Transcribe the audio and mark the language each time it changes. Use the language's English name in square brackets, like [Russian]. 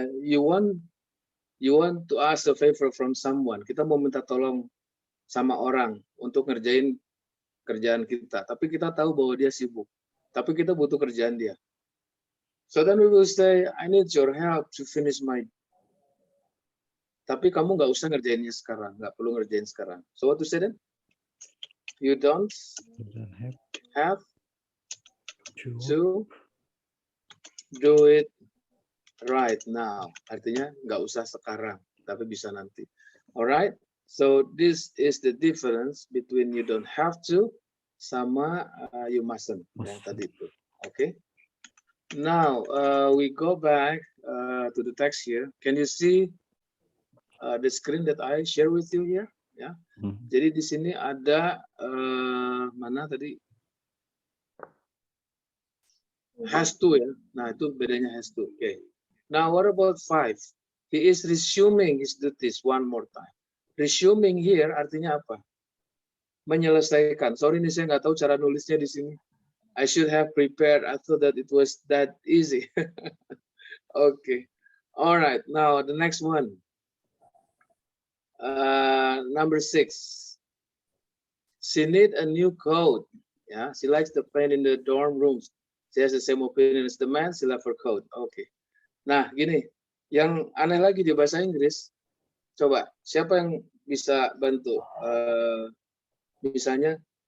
[English] You want to ask a favor from someone. [Indonesian] Kita mau minta tolong sama orang untuk ngerjain kerjaan kita, tapi kita tahu bahwa dia sibuk. Tapi kita butuh kerjaan dia. [English] So then we will say, I need your help to finish my. [Indonesian] Tapi kamu nggak usah ngerjainnya sekarang, nggak perlu ngerjain sekarang. [English] So what to say then? You don't have to do it right now. [Indonesian] Artinya nggak usah sekarang, tapi bisa nanti. [English] Alright. So this is the difference between you don't have to sama you mustn't. [Indonesian] Yang tadi itu. [English] Okay. Now we go back to the text here. Can you see the screen that I share with you here? [Indonesian] Ya. Jadi di sini ada mana tadi? [English] Has to ya. [Indonesian] Nah itu bedanya [English] has to. Okay. Now what about 5? He is resuming his duties one more time. [Indonesian] Resuming here artinya apa? Menyelesaikan. Sorry nih saya nggak tahu cara nulisnya di sini. [English] I should have prepared. I thought that it was that easy. Okay. All right. Now the next one. Number 6. She need a new coat. Yeah. She likes the paint in the dorm rooms. She has the same opinion as the man. She left her coat. Okay. [Indonesian] Nah gini. Yang aneh lagi di bahasa Inggris. Coba siapa yang bisa bantu? Misalnya